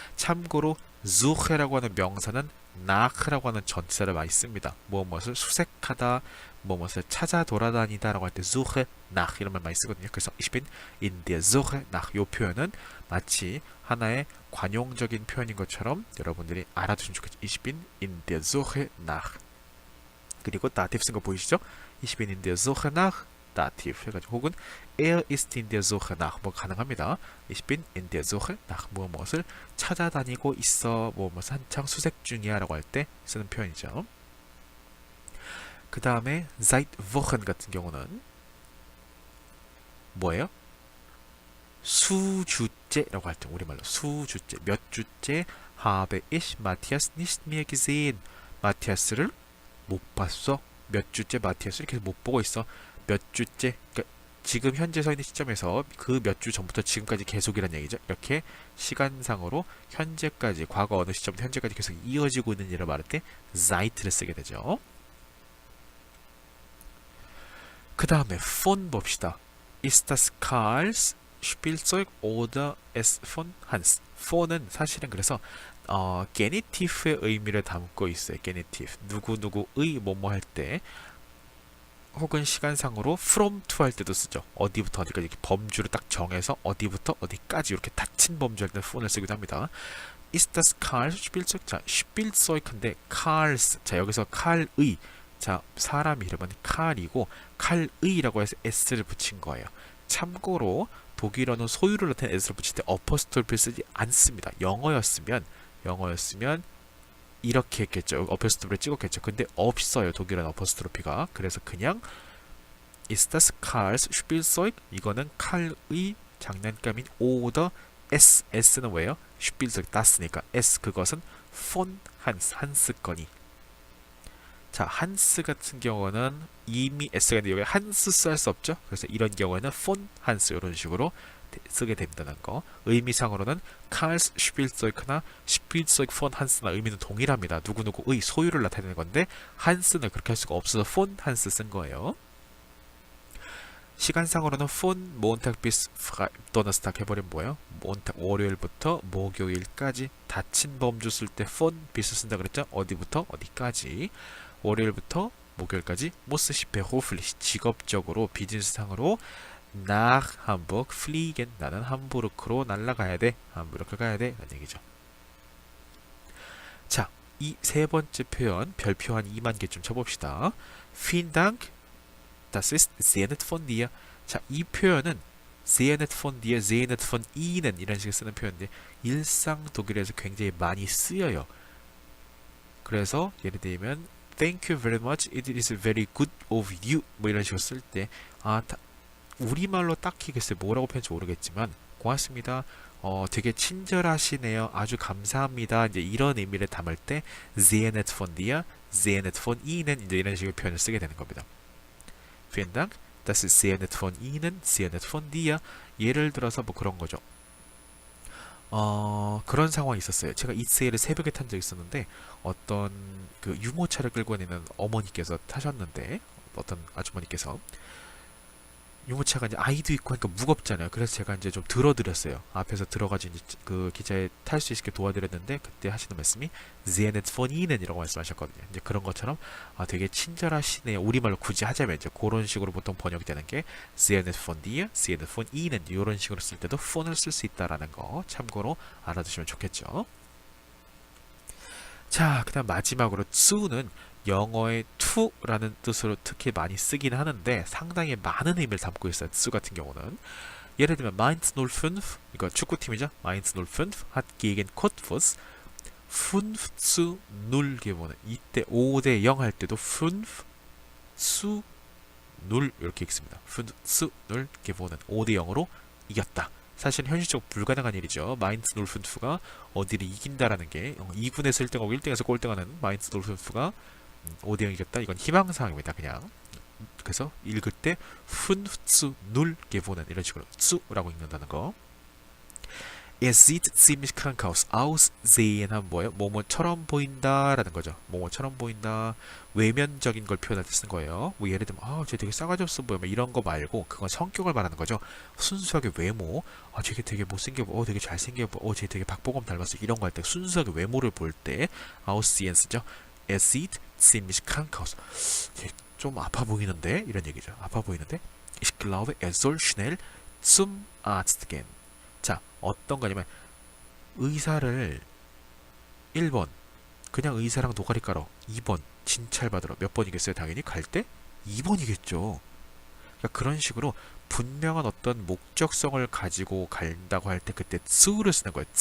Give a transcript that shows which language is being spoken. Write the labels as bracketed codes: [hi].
[ko] 참고로 Suche라고 하는 명사는 nach라고 하는 전치사를 많이 씁니다. 무엇을 수색하다, 무엇을 찾아 돌아다니다라고 할 때 Suche, nach 이런 말 많이 쓰거든요. 그래서 [de] Ich bin in der Suche nach [ko] 이 표현은 마치 하나의 관용적인 표현인 것처럼 여러분들이 알아두시면 좋겠죠. [de] Ich bin in der Suche nach. [ko] 그리고 dativ 쓴 거 보이시죠? [de] Ich bin in der Suche nach dativ [ko] 해가지고 혹은 [de] er ist in der Suche nach [ko] 뭐 가능합니다. [de] Ich bin in der Suche nach [ko] 무엇을 찾아다니고 있어 무엇을 한창 수색 중이야 라고 할 때 쓰는 표현이죠. 그 다음에 seit Wochen 같은 경우는 뭐예요? 수주째라고 할 때 우리말로 수주째 몇 주째 [de] habe ich Matthias nicht mehr gesehen [ko] 마티아스를 못 봤어. 몇 주째 마티아스를 계속 못 보고 있어. 몇 주째. 그러니까 지금 현재 서 있는 시점에서 그 몇 주 전부터 지금까지 계속이란 얘기죠. 이렇게 시간상으로 현재까지 과거 어느 시점부터 현재까지 계속 이어지고 있는 일을 말할 때 seit를 쓰게 되죠. 그 다음에 von 봅시다. [de] Ist das Karls Spielzeug oder es von Hans? [ko] von은 사실은 그래서 게니티프의 의미를 담고 있어요. 게니티프. 누구누구의 뭐뭐 할 때 혹은 시간상으로 from to 할 때도 쓰죠. 어디부터 어디까지 이렇게 범주를 딱 정해서 어디부터 어디까지 이렇게 닫힌 범주 할 때 phone을 쓰기도 합니다. [de] Ist das Karl Spielzeug? 자, Spielzeug인데 Karls. [ko] 자, 여기서 칼의. 자, 사람 이름은 칼이고 칼의라고 해서 s를 붙인 거예요. 참고로 독일어는 소유를 나타낸 s를 붙일 때 어퍼스톨피를 쓰지 않습니다. 영어였으면 이렇게 했겠죠. 어퍼스트로피를 찍었겠죠. 근데 없어요. 독일은 어퍼스트로피가. [de] 그래서 그냥 Ist das Karls Spielzeug? [ko] 이거는 칼의 장난감인 oder S는 왜요? Spielzeug das니까 S 그것은 von Hans 한스 거니. 자, 한스 같은 경우는 이미 S가 있는데 여기 한스 할 수 없죠. 그래서 이런 경우에는 von Hans 이런 식으로 쓰게 된다는 거. 의미상으로는 Karls Spielzeug나 Spielzeug von Hans나 의미는 동일합니다. 누구누구의 소유를 나타내는 건데 한스는 그렇게 할 수가 없어서 von Hans 쓴 거예요. 시간상으로는 [de] von Montag bis Donnerstag [ko] 해버리면 뭐예요? 몬탁 월요일부터 목요일까지 닫힌 범주 쓸 때 von bis 쓴다 그랬죠? 어디부터 어디까지 월요일부터 목요일까지 [de] muss ich beruflich [ko] 직업적으로 비즈니스상으로 [de] nach Hamburg fliegen. [ko] 나는 함부르크로 날아가야 돼. 함부르크 가야 돼. 라는 얘기죠. 자, 이 세 번째 표현 별표 한 2만 개쯤 쳐봅시다. [de] Vielen Dank. Das ist sehr nett von dir. [ko] 자, 이 표현은 [de] sehr nett von dir, sehr nett von Ihnen [ko] 이런 식으로 쓰는 표현인데 일상 독일에서 굉장히 많이 쓰여요. [en] 그래서 예를 들면 Thank you very much. It is very good of you. [ko] 뭐 이런 식으로 쓸 때 우리말로 딱히 글쎄 뭐라고 표현할지 모르겠지만 고맙습니다. 되게 친절하시네요. 아주 감사합니다. 이제 이런 의미를 담을 때 [de] sehr nett von dir, sehr nett von Ihnen [ko] 이제 이런 식의 표현을 쓰게 되는 겁니다. [de] Vielen Dank. Das ist sehr nett von Ihnen, sehr nett von dir. [ko] 예를 들어서 뭐 그런 거죠. 그런 상황이 있었어요. 제가 이세이를 새벽에 탄 적이 있었는데 어떤 그 유모차를 끌고 다니는 어머니께서 타셨는데 어떤 아주머니께서 유모차가 이제 아이도 있고 하니까 무겁잖아요. 그래서 제가 이제 좀 들어드렸어요. 앞에서 들어가지고 이제 그 기차에 탈 수 있게 도와드렸는데 그때 하시는 말씀이 [de] sehr nett von Ihnen [ko] 이라고 말씀하셨거든요. 이제 그런 것처럼 되게 친절하시네요. 우리말로 굳이 하자면 이제 그런 식으로 보통 번역이 되는 게 [de] sehr nett von dir, sehr nett von Ihnen [ko] 이런 식으로 쓸 때도 von을 쓸 수 있다라는 거 참고로 알아두시면 좋겠죠. 자, 그다음 마지막으로 zu는 영어의 to라는 뜻으로 특히 많이 쓰긴 하는데 상당히 많은 의미를 담고 있어요. zu 같은 경우는 예를 들면 Mainz 05 이거 축구팀이죠. [de] Mainz 05 hat gegen Cottbus 5-0 gewonnen. [ko] 이때 5대 0 할 때도 [de] 5-0 [ko] 눌 이렇게 읽습니다. 푼스 눌 gewonnen 5대 0으로 이겼다. 사실 현실적으로 불가능한 일이죠. 마인츠 놀푼프가 어디를 이긴다라는 게 2군에서 1등하고 1등에서 꼴등하는 마인츠 놀푼프가 5대 0 이겼다. 이건 희망사항입니다. 그냥. 그래서 읽을 때 푼츠 눌 gewonnen 이런 식으로 츠라고 읽는다는 거. [de] Es sieht ziemlich krank aus. [ko] Aussehen 뭐예요? 뭐뭐처럼 보인다라는 거죠. 뭐뭐처럼 보인다. 외면적인 걸 표현할 때 쓰는 거예요. 뭐 예를 들면 쟤 되게 싸가지 없어 보여. 뭐 이런 거 말고 그건 성격을 말하는 거죠. 순수하게 외모. 쟤 되게 못생겨 보여. 되게 잘생겨 보여. 쟤 되게 박보검 닮았어. 이런 거 할 때 순수하게 외모를 볼 때 Aussehen 쓰죠. [de] Es sieht ziemlich krank aus. [ko] 좀 아파 보이는데 이런 얘기죠. 아파 보이는데 [de] Ich glaube, er soll schnell zum Arzt gehen. [ko] 자, 어떤 거냐면 의사를 1번 그냥 의사랑 노가리 깔어 2번 진찰 받으러 몇 번이겠어요? 당연히 갈 때 2번이겠죠. 그러니까 그런 식으로 분명한 어떤 목적성을 가지고 간다고 할 때 그때 츠를 쓰는 거예요.